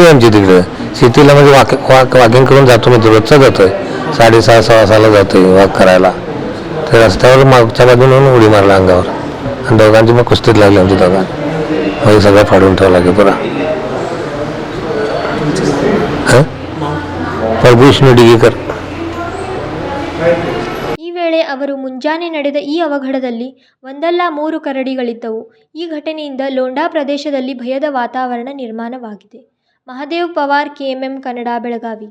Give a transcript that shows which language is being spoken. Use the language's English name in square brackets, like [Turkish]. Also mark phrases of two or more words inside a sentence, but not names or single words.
[Marathi] आमची तिकडं शेतीला म्हणजे वॉकिंग करून जातो मी रोजचा जातो आहे 6:30 6:15 जातो आहे वॉक करायला तर रस्त्यावर मागच्या बाजून उडी मारला अंगावर आणि दोघांची मग कुस्तीत लागली आमची दोघांना मग सगळं फाडून ठेवला की पुरा हां ಪ್ರಭು ವಿಷ್ಣು ಡಿಗೇಕರ್. [Kannada] ಈ ವೇಳೆ ಅವರು ಮುಂಜಾನೆ ನಡೆದ ಈ ಅವಘಡದಲ್ಲಿ ಒಂದಲ್ಲ 3 ಕರಡಿಗಳಿದ್ದವು. ಈ ಘಟನೆಯಿಂದ ಲೋಂಡಾ ಪ್ರದೇಶದಲ್ಲಿ ಭಯದ ವಾತಾವರಣ ನಿರ್ಮಾಣವಾಗಿದೆ. ಮಹದೇವ್ ಪವಾರ್, KMM ಕನ್ನಡ, ಬೆಳಗಾವಿ.